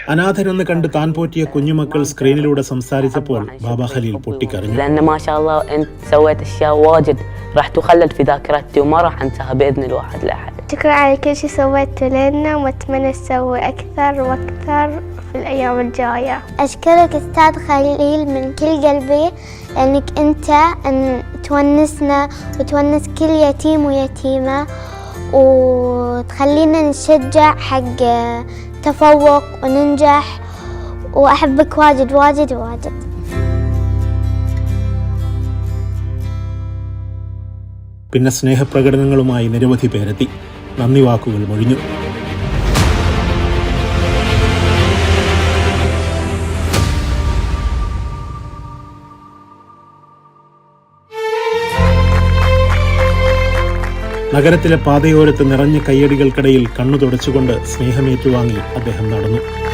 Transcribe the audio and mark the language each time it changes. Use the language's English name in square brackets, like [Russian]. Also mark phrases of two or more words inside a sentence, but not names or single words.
[Malayalam] അനാഥരെന്ന് കണ്ട് താൻ പോറ്റിയ കുഞ്ഞുമക്കൾ സ്ക്രീനിലൂടെ സംസാരിച്ചപ്പോൾ ബാബ ഖലീൽ പൊട്ടിക്കരഞ്ഞു. [Arabic] لأن ما شاء الله أنت سويت أشياء واجد راح تخلد في ذاكرتي وما راح أنساها بإذن الواحد الأحد. شكرا على كل شيء سويته لنا وأتمنى تسوي أكثر وأكثر في الأيام الجاية. أشكرك أستاذ خليل من كل قلبي لأنك أنت تونسنا وتونس كل يتيم ويتيمة وتخلينا نشجع حق تفوق وننجح وأحبك واجد واجد واجد. [Malayalam] പിന്നെ സ്നേഹപ്രകടനങ്ങളുമായി നിരവധി പേരെത്തി. നന്ദി വാക്കുകൾ മൊഴിഞ്ഞു. നഗരത്തിലെ പാതയോരത്ത് നിറഞ്ഞ കയ്യടികൾക്കിടയിൽ കണ്ണു തുടച്ചുകൊണ്ട് സ്നേഹമേറ്റുവാങ്ങി അദ്ദേഹം നടന്നു.